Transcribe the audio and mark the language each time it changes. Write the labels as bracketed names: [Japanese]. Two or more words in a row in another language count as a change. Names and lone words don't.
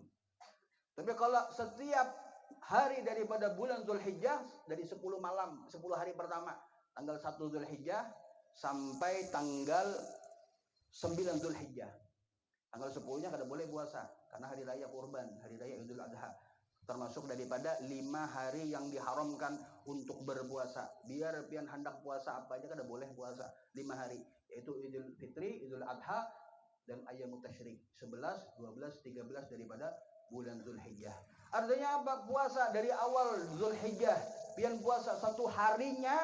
[Indonesian] Tapi kalau setiap hari daripada bulan Zulhijjah dari 10 malam, 10 hari pertama, tanggal 1 Zulhijjah sampai tanggal 9 Zulhijjah. Tanggal 10-nya kada boleh puasa karena hari raya kurban, hari raya Idul Adha. Termasuk daripada 5 hari yang diharamkan untuk berpuasa. Biar pian hendak puasa apa aja kada boleh puasa 5 hari, yaitu Idul Fitri, Idul Adha dan [Arabic] Ayyamut Tasyrik [Indonesian] 11, 12, 13 daripada bulan Zulhijjah. Artinya apa? Puasa dari awal Zulhijjah, pian puasa 1 harinya.